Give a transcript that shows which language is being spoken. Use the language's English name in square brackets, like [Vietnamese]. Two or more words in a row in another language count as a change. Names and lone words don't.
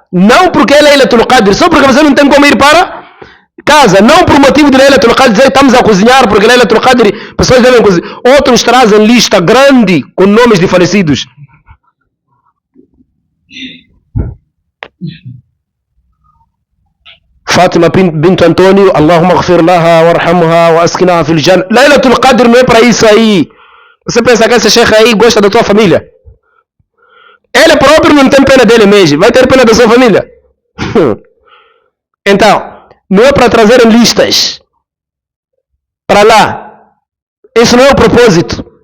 [Portuguese] Não porque é Laylatul Qadr, só porque você não tem como ir para casa. Não por motivo de Laylatul Qadr, dizer estamos a cozinhar porque Laylatul Qadr, pessoas devem cozinhar. Outros trazem lista grande com nomes de falecidos. Fátima bint Antônio, [Arabic] اللهم اغفر لها وارحمها وأسكنها في الجنة. [Portuguese] Laylatul Qadr não é para isso aí. Você pensa que esse chefe aí gosta da tua família? Ele próprio não tem pena dele mesmo. Vai ter pena da sua família? Então, não é para trazer listas para lá. Isso não é o propósito.